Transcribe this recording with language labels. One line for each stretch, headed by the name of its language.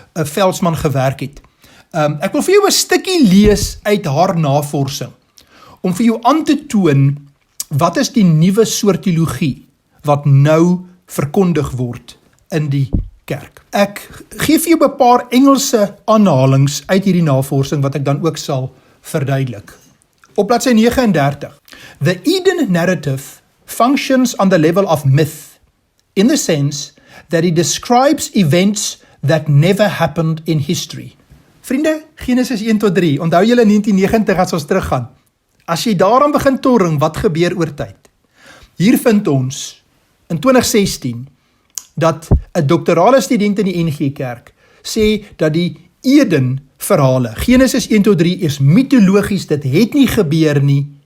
Afrikaans: Veldsmann gewerk het. Ek wil vir jou 'n stukkie lees uit haar navorsing, om vir jou aan te toon, wat is die nuwe soort teologie, wat nou verkondig word in die kerk. Ek gee vir jou 'n paar Engelse aanhalings uit hierdie navorsing, wat ek dan ook sal verduidelik. Op bladsy 39.
English: The Eden narrative functions on the level of myth, in the sense that it describes events that never happened in history.
Afrikaans: Vriende, Genesis 1 tot 3, onthou julle in 1990 as ons teruggaan. As jy daaraan begin torring, wat gebeur oor tyd? Hier vind ons, in 2016, dat 'n doktorale student in die NG Kerk sê dat die Eden verhale, Genesis 1 tot 3, is mitologies, dit het nie gebeur nie.